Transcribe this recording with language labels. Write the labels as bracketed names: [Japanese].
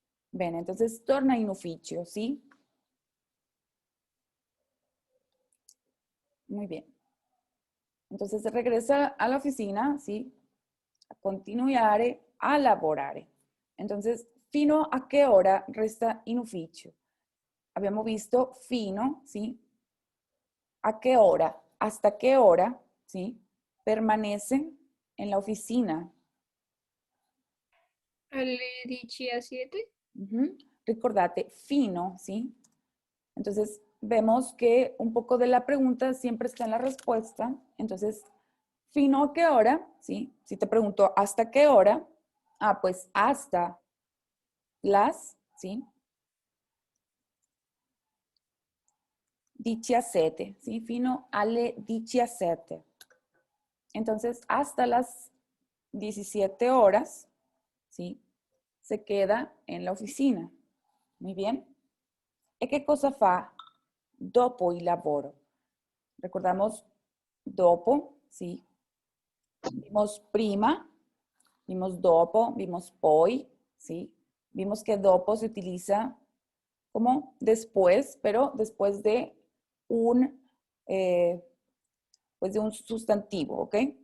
[Italian] Bene, entonces torna in ufficio, ¿sí? [Spanish] Muy bien. Entonces regresa a la oficina, ¿sí? [Italian] A continuare, a lavorare. Entonces, fino a [Spanish] qué hora [Italian] resta in ufficio? [Spanish] Habíamos visto fino, ¿sí? ¿A qué hora? ¿Hasta qué hora? ¿Sí? Permanece en la oficina. [Italian] alle 17. [Spanish] Ujú. Recordate, fino, ¿sí? Entonces, vemos que un poco de la pregunta siempre está en la respuesta. Entonces, ¿fino a qué hora? ¿Sí? Si te pregunto, ¿hasta qué hora? Ah, pues hasta las, ¿sí? [Italian] 17, ¿sí? Fino alle 17. [Spanish] Entonces, hasta las 17 horas, ¿sí? Se queda en la oficina. Muy bien. [Italian] ¿Y qué cosa fa dopo il lavoro? [Spanish] Recordamos dopo, ¿sí? Vimos prima, vimos dopo, vimos poi, ¿sí? Vimos que dopo se utiliza como después, pero después de un, pues de un sustantivo, ¿ok?